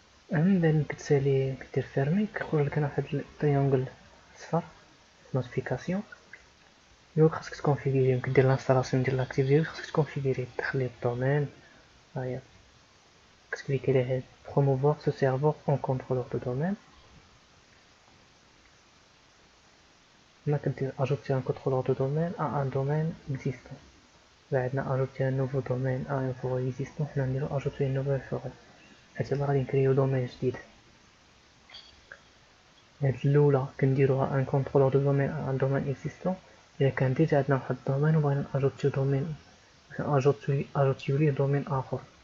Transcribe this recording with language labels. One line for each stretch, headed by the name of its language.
Arabic: من بعد كتسالي كدير فيرمي كيخرج لك هنا واحد التريونغل صفر نوتيفيكاسيون. يقول خاصك تكونفيغيري، كدير لانستالاسيون ديال لاكتيف ديالك خاصك تكونفيغيري، تدخلي الدومين. هاهي كتكليكي على
French: promouvoir ce serveur en contrôleur de domaine.
Arabic: هنا كدير
French: ajouter un contrôleur de domaine à un domaine existant.
Arabic: بعدنا
French: ajouter un nouveau domaine à un forêt existant.
Arabic: حنا نديرو
French: ajouter une nouvelle forêt
Arabic: حيت غادي نكريو دومين جديد. هاد الاولى كنديروها ان كونترولور دو دومين ان دومين اكزيستون. الا كان ديجا عندنا واحد الدومين وبغينا اجوتيو دومين، اجوتيو ليه دومين اخر.